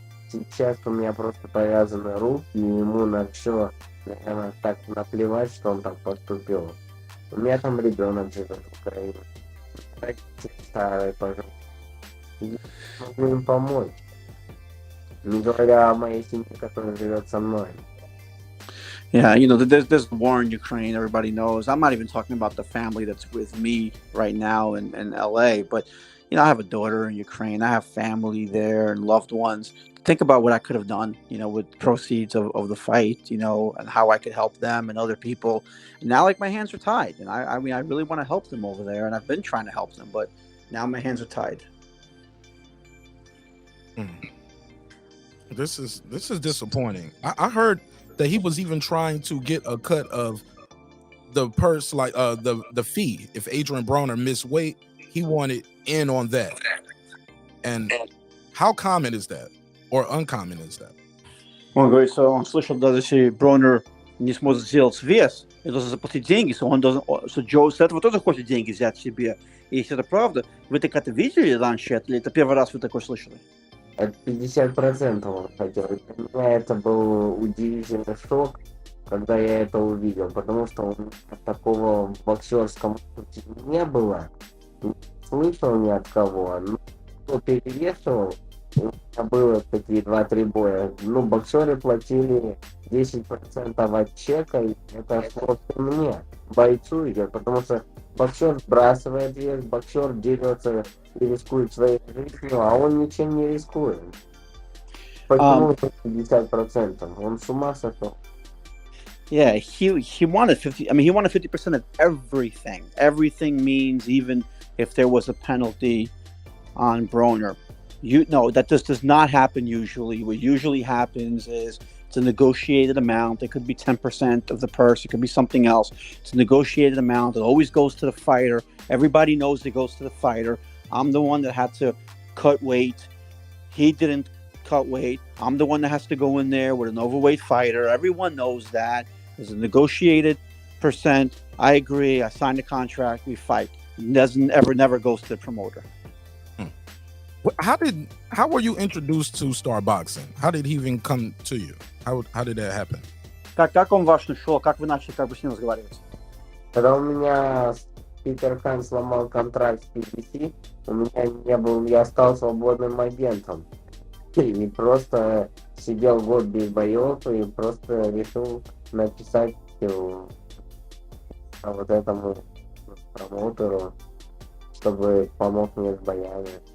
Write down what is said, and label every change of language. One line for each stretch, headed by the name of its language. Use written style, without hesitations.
Russian: Сейчас у меня просто повязаны руки, и ему на все, наверное, так наплевать, что он так поступил. У меня там ребенок живет в Украине. Родители старые, пожалуйста. Я могу им помочь. Не говоря о моей семье, которая живет со мной.
English: Yeah, there's war in Ukraine. Everybody knows. I'm not even talking about the family that's with me right now in LA, but I have a daughter in Ukraine. I have family there and loved ones. Think about what I could have done, with proceeds of the fight, and how I could help them and other people. And now, like, my hands are tied, and I mean, I really want to help them over there, and I've been trying to help them, but now my hands are tied. This is disappointing. I heard that he was even trying to get a cut of the purse, like the fee. If Adrien Broner missed weight, he wanted in on that. And how common is that, or uncommon is that?
Russian: Он говорит, что он слышал, даже если Бронер не сможет сделать вес, и должен заплатить деньги, что Джо с этого тоже хочет деньги взять себе. И если это правда, вы так это видели раньше, или это первый раз вы такое слышали? Это 50% он хотел. Для меня это был удивительный шок, когда я это увидел, потому что у меня такого в боксерском пути не было, не слышал ни от кого, но перевешивал, у меня было такие 2-3 боя. Боксеры платили 10% от чека, и это шло мне, бойцу идет, потому что боксер сбрасывает вес, боксер дерется и рискует своей жизнью, а он ничем не рискует. Почему 50%? Он с ума сошел.
English: Yeah, he wanted 50. I mean, he wanted 50% of everything. Everything means even if there was a penalty on Broner. That just does not happen usually. What usually happens is it's a negotiated amount. It could be 10% of the purse. It could be something else. It's a negotiated amount. It always goes to the fighter. Everybody knows it goes to the fighter. I'm the one that had to cut weight. He didn't cut weight. I'm the one that has to go in there with an overweight fighter. Everyone knows that. There's a negotiated percent. I agree. I signed a contract. We fight. It never goes to the promoter. How were you introduced to Star Boxing? How did he even come to you? How did that happen?
Russian: Как он ваш нашел? Как вы начали с ним разговаривать? Когда у меня Питер Хан сломал контракт с PBC, у меня не был, я стал свободным агентом. И просто сидел год без боев и просто решил написать вот этому промоутеру, чтобы помог мне с боями.